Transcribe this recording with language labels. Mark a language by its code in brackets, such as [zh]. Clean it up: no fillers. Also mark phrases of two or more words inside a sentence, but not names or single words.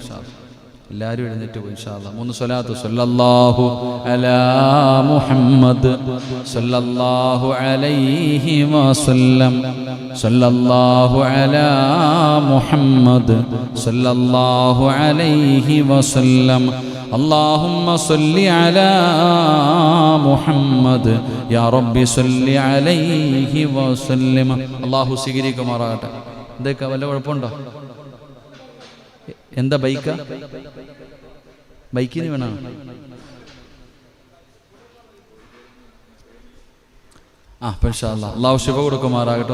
[ar] إن شاء الله [ml] എല്ലാവരും എഴുന്നേറ്റ് പോയി. [ar] إن شاء الله [ml] 3 സ്വലാത്ത്. [ar] صلى الله على محمد صلى الله عليه وسلم. صلى الله على محمد صلى الله عليه وسلم. اللهم صل على محمد يا رب صل عليه وسلم. [ml] അല്ലാഹു സ്വീകരിക്കുമാറാകട്ടെ. എന്തൊക്കെ വല്ല കുഴപ്പമുണ്ടോ? എന്താ ബൈക്കാ? ബൈക്കിന് വേണം. [ar] إن شاء الله [ml] അല്ലാഹു ശിഫ കൊടുക്കുമാറാകട്ടെ.